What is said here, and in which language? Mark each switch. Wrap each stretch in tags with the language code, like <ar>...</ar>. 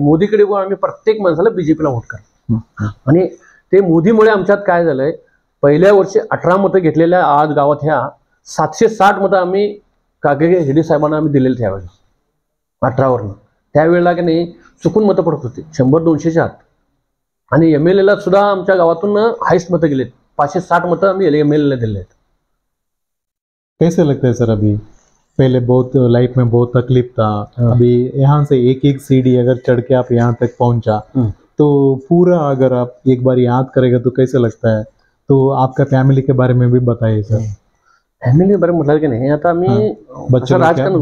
<mr>मोदीकडे बघून आम्ही प्रत्येक माणसाला बीजेपीला वोट करतो. आणि ते मोदीमुळे आमच्यात काय झालंय, पहिल्या वर्षी 18 मतं घेतलेल्या आज गावात ह्या 760 मतं आम्ही कागे हेडे साहेबांना आम्ही दिलेले त्यावेळेला 18वरनं. त्यावेळेला की नाही चुकून मतं पडत होते 100-200च्या आत, आणि एमएलएला सुद्धा आमच्या गावातून हायस्ट मतं गेलेत, 560 मतं आम्ही एमएलएला दिले आहेत.</mr> <hi>कैसे लगता है सर अभी? पहले बहुत लाइफ में बहुत तकलीफ था, अभी यहाँ से एक एक सीढ़ी अगर चढ़ के आप यहाँ तक पहुंचा, तो पूरा अगर आप एक बार याद करेगा तो कैसे लगता है? तो आपका फैमिली के बारे में भी बताइए सर.</hi> <mr>फैमिली बरं म्हटलं की नाही, आता आम्ही</mr>